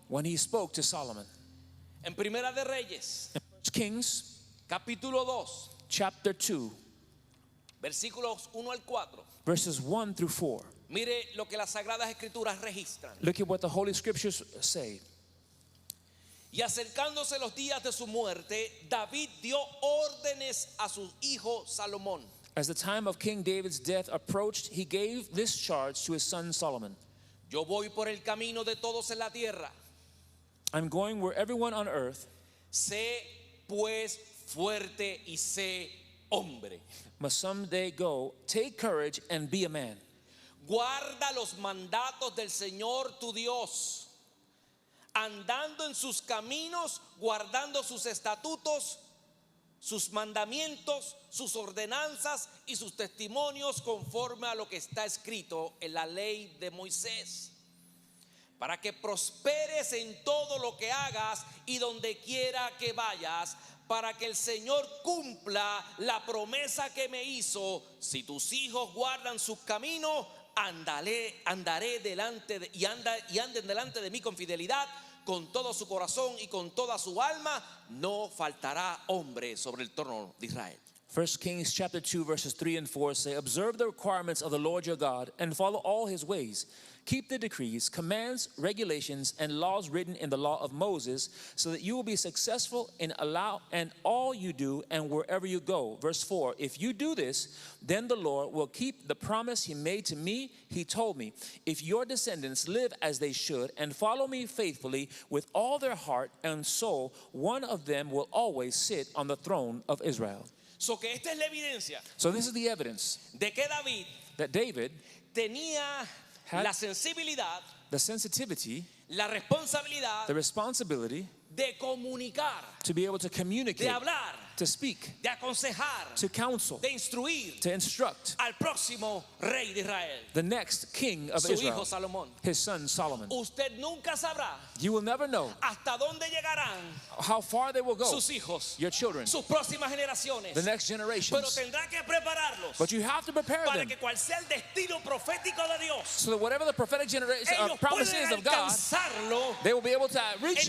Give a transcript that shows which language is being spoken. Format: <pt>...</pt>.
<en>when he spoke to Solomon.</en> <es>En Primera de Reyes,</es> <en>In 1 Kings</en> <es>capítulo 2,</es> <en>chapter 2,</en> <es>versículos 1 al 4.</es> <en>verses 1 through 4.</en> <es>Mire lo que las Sagradas Escrituras registran.</es> <en>Look at what the Holy Scriptures say.</en> <es>Y acercándose los días de su muerte, David dio órdenes a su hijo Salomón.</es> <en>As the time of King David's death approached, he gave this charge to his son Solomon.</en> <es>Yo voy por el camino de todos en la tierra.</es> <en>I'm going where everyone on earth</en> <es>Sé pues fuerte y sé hombre.</es> <en>must someday go. Take courage and be a man.</en> <es>Guarda los mandatos del Señor tu Dios, andando en sus caminos, guardando sus estatutos, sus mandamientos, sus ordenanzas y sus testimonios conforme a lo que está escrito en la ley de Moisés, para que prosperes en todo lo que hagas y donde quiera que vayas, para que el Señor cumpla la promesa que me hizo. Si tus hijos guardan sus caminos, andaré delante de, y anden delante de mí con fidelidad, con todo su corazón y con toda su alma. No faltará hombre sobre el trono de Israel.</es> <en>1 Kings chapter 2 verses 3 and 4 say, observe the requirements of the Lord your God and follow all his ways. Keep the decrees, commands, regulations, and laws written in the law of Moses, so that you will be successful in all you do and wherever you go. Verse 4, if you do this, then the Lord will keep the promise he made to me. He told me, if your descendants live as they should and follow me faithfully with all their heart and soul, one of them will always sit on the throne of Israel.</en> <es>So que esta es la evidencia</es> <en>So this is the evidence</en> <es>de que David</es> <en>that David</en> <es>tenía</es> <en>had</en> <es>la sensibilidad,</es> <en>the sensitivity,</en> <es>la responsabilidad</es> <en>the responsibility</en> <es>de comunicar,</es> <en>to be able to</en> <es>de</es> <en>communicate,</en> <es>hablar,</es> <en>to speak,</en> <es>de aconsejar,</es> <en>to counsel,</en> <es>de instruir</es> <en>to instruct</en> <es>al próximo rey de Israel,</es> <en>the next king of</en> <es>su hijo</es> <en>Israel,</en> <es>Salomón.</es> <en>his son Solomon.</en> <es>Usted nunca sabrá</es> <en>You will never know</en> <es>hasta dónde llegarán</es> <en>how far they will go,</en> <es>sus hijos,</es> <en>your children,</en> <es>sus próximas generaciones,</es> <en>the next</en> <es>pero</es> <en>generations.</en> <es>tendrá que prepararlos</es> <en>But you have to prepare</en> <es>para</es> <en>them</en> <es>que cual sea el destino profético de Dios,</es> <en>so that whatever the prophetic generation</en> <es>ellos</es> <en>promise</en> <es>pueden</es> <en>is of God,</en> <es>alcanzarlo</es> <en>they will be able to reach</en>